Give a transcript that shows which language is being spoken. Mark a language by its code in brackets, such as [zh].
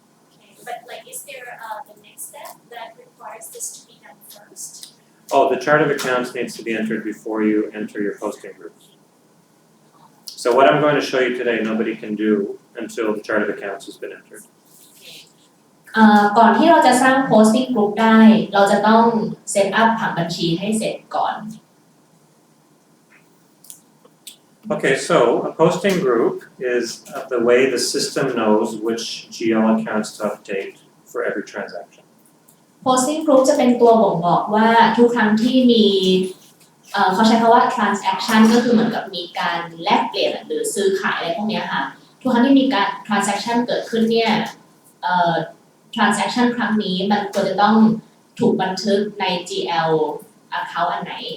[en] Okay, but like is there the next step that requires this to be done first? Oh, the chart of accounts needs to be entered before you enter your posting groups. So what I'm going to show you today, nobody can do until the chart of accounts has been entered. [th] ก่อนที่เราจะสร้าง posting group ได้เราจะต้องเซตอัพผังบัญชีให้เสร็จก่อน [en] Okay, so a posting group is the way the system knows which GL accounts to update for every transaction. [th] posting group จะเป็นตัวบ่งบอกว่าทุกครั้งที่มีเขาใช้คำว่า transaction ก็คือเหมือนกับมีการแลกเปลี่ยนหรือซื้อขายอะไรพวกนี้ค่ะทุกครั้งที่มีการ transaction เกิดขึ้นเนี่ยtransaction ครั้งนี้มันควรจะต้องถูกบันทึกใน GL account อันไหน